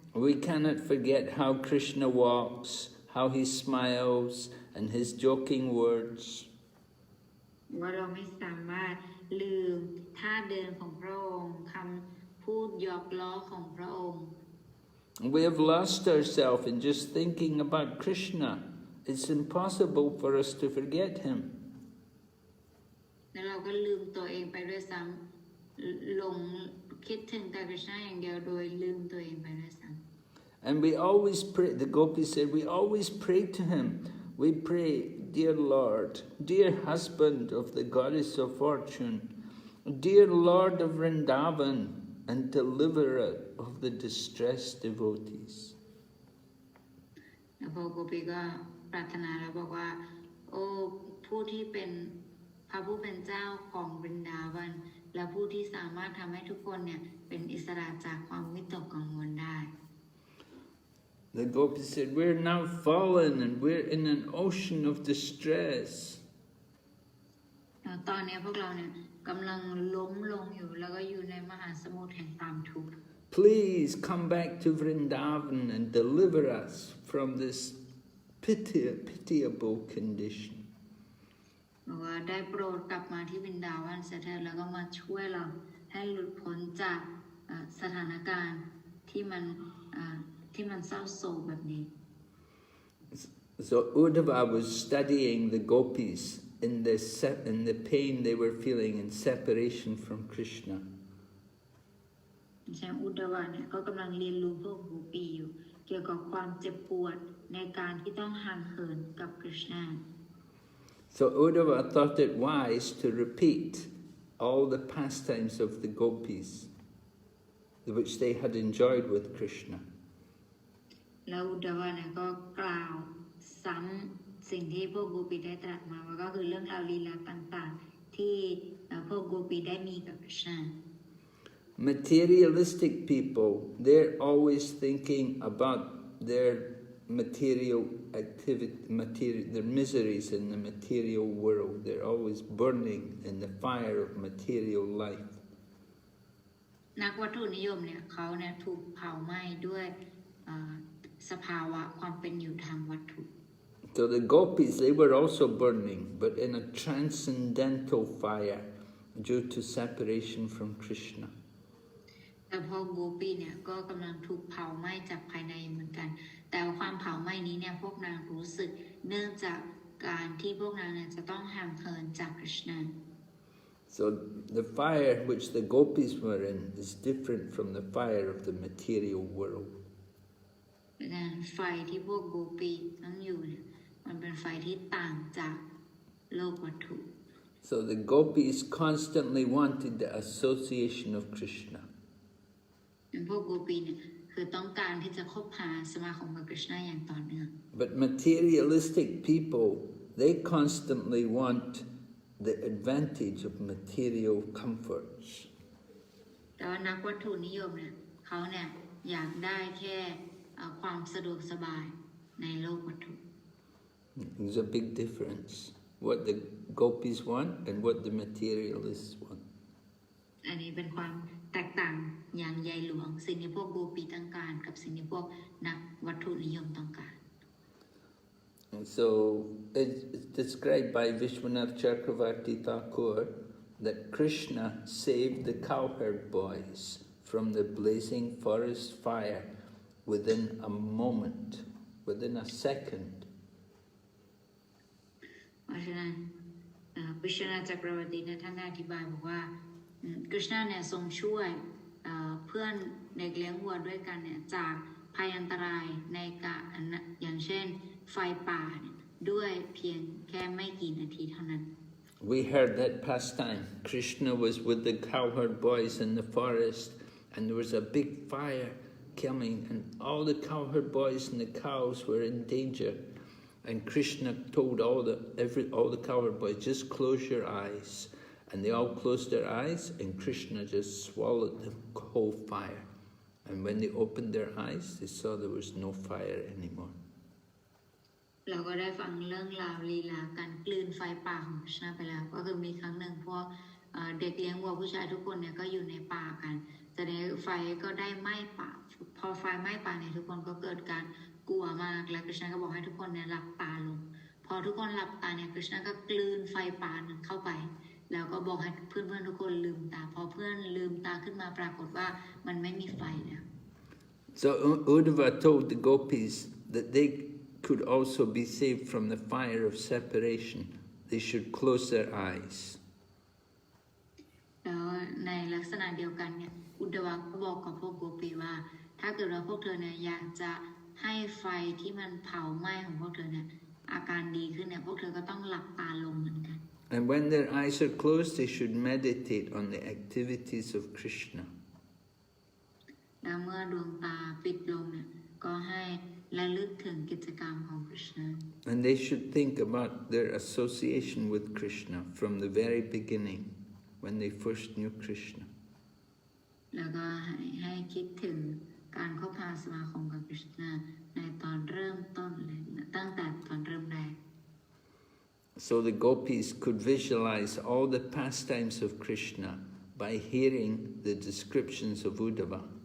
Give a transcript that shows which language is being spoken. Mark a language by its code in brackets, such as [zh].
[en] We cannot forget how Krishna walks, how he smiles, and his joking words. [th] ว่าเราไม่สามารถลืมท่าเดินของพระองค์คำพูดหยอกล้อของพระองค์ [en] We have lost ourselves in just thinking about Krishna. It's impossible for us to forget him. [th] แล้วเราก็ลืมตัวเองไปด้วยซ้ำหลงคิดถึงแต่คริชนาอย่างเดียวโดยลืมตัวเองไปด้วยซ้ำ [en] And we always pray, the Gopis said, we always pray to him. We pray, dear Lord, dear husband of the goddess of fortune, dear Lord of Vrindavan, and deliverer of the distressed devotees. [th] แล้วพวกโกปีก็ปรารถนาแล้วบอกว่าโอ้ผู้ที่เป็นพระผู้เป็นเจ้าของบรินดาวันและผู้ที่สามารถทำให้ทุกคนเนี่ยเป็นอิสระจากความวิตกกังวลได้ [en] The Gopis said, we're now fallen and we're in an ocean of distress. [th] ตอนนี้พวกเราเนี่ยกำลังล้มลงอยู่แล้วก็อยู่ในมหาสมุทรแห่งความทุกข์ [en] Please come back to Vrindavan and deliver us from this pitiable condition. [th] บอกว่าได้โปรดกลับมาที่บรินดาวันเสถิดแล้วก็มาช่วยเราให้หลุดพ้นจากสถานการณ์ที่มันเศร้าโศกแบบนี้ [en] So Uddhava was studying the Gopis in the pain they were feeling in separation from Krishna. [th] ใช่อุดวะเนี่ยก็กำลังเรียนรู้พวกโกปีอยู่เกี่ยวกับความเจ็บปวดในการที่ต้องห่างเหินกับคริชนา [en] So Uddhava thought it wise to repeat all the pastimes of the Gopis, which they had enjoyed with Krishna. [th] แล้วอุดวะเนี่ยก็กล่าวซ้ำสิ่งที่พวกโกปีได้ตรัสมาว่าก็คือเรื่องราวลีลาต่างๆที่พวกโกปีได้มีกับคริชนา [en] Materialistic people, they're always thinking about their material activity, their miseries in the material world. They're always burning in the fire of material life. [th] นักวัตถุนิยมเนี่ยเขาเนี่ยถูกเผาไหม้ด้วยสภาวะความเป็นอยู่ทางวัตถุ [en] So the Gopis, they were also burning, but in a transcendental fire due to separation from Krishna. [th] แต่พอโกปีเนี่ยก็กำลังถูกเผาไหม้จากภายในเหมือนกันแต่ความเผาไหม้นี้เนี่ยพวกนางรู้สึกเนื่องจากการที่พวกนางเนี่ยจะต้องห่างเหินจากคริชนา [en] So the fire which the Gopis were in is different from the fire of the material world. [th] ดังนั้นไฟที่พวกโกปีต้องอยู่เนี่ยมันเป็นไฟที่ต่างจากโลกวัตถุ [en] So the Gopis constantly wanted the association of Krishna. [th] พวกโกปีเนี่ยคือต้องการที่จะคบหาสมาคมกับคริชนาอย่างต่อเนื่อง [en] But materialistic people, they constantly want the advantage of material comforts. [th] แต่ว่านักวัตถุนิยมเนี่ยเขาเนี่ยอยากได้แค่ความสะดวกสบายในโลกวัตถุ [en] There's a big difference. What the Gopis want and what the materialists want. [th] อันนี้เป็นความแตกต่างอย่างใหญ่หลวงสิ่งที่พวกโกปีต้องการกับสิ่งที่พวกนักวัตถุนิยมต้องการ [en] And so it's described by Vishwanath Chakravarti Thakur that Krishna saved the cowherd boys from the blazing forest fire within a moment, within a second. [th] เพราะฉะนั้นกฤษณาจักรวรรดิท่านได้อธิบายบอกว่ากฤษณาเนี่ยทรงช่วยเพื่อนเด็กเลี้ยงวัวด้วยกันเนี่ยจากภัยอันตรายในการอย่างเช่นไฟป่าด้วยเพียงแค่ไม่กี่นาทีเท่านั้น [en] We heard that pastime. Krishna was with the cowherd boys in the forest, and there was a big fire coming, and all the cowherd boys and the cows were in danger. And Krishna told all the cowherd boys, just close your eyes. And they all closed their eyes, and Krishna just swallowed the whole fire. And when they opened their eyes, they saw there was no fire anymore. [th] เราก็ได้ฟังเรื่องราวลีลาการกลืนไฟป่าของกฤษณาไปแล้วก็คือมีครั้งหนึ่งพวกเด็กเลี้ยงวัวผู้ชายทุกคนเนี่ยก็อยู่ในป่ากันแต่ในไฟก็ได้ไหม้ป่าพอไฟไหม้ป่าเนี่ยทุกคนก็เกิดการกลัวมากและกฤษณาก็บอกให้ทุกคนเนี่ยหลับตาลงพอทุกคนหลับตาเนี่ยกฤษณาก็กลืนไฟป่านั้นเข้าไปแล้วก็บอกให้เพื่อนๆทุกคนลืมตาพอเพื่อนลืมตาขึ้นมาปรากฏว่ามันไม่มีไฟแล้ว [en] So Uddhava told the Gopīs that they could also be saved from the fire of separation. They should close their eyes. [th] แล้วในลักษณะเดียวกันเนี่ยอุดวะก็บอกกับพวกโกปีว่าถ้าเกิดว่าพวกเธอเนี่ยอยากจะให้ไฟที่มันเผาไหม้ของพวกเธอเนี่ยอาการดีขึ้นเนี่ยพวกเธอก็ต้องหลับตาลงเหมือนกัน [en] And when their eyes are closed, they should meditate on the activities of Krishna. [th] แล้วเมื่อดวงตาปิดลงเนี่ยก็ให้ระลึกถึงกิจกรรมของ Krishna. [en] And they should think about their association with Krishna from the very beginning, when they first knew Krishna. [th] แล้วก็ให้คิดถึงการคบหาสมาคมกับ Krishna ในตอนเริ่มต้นเลยตั้งแต่ตอนเริ่มแรก [en] So the Gopīs could visualize all the pastimes of Krishna by hearing the descriptions of Uddhava.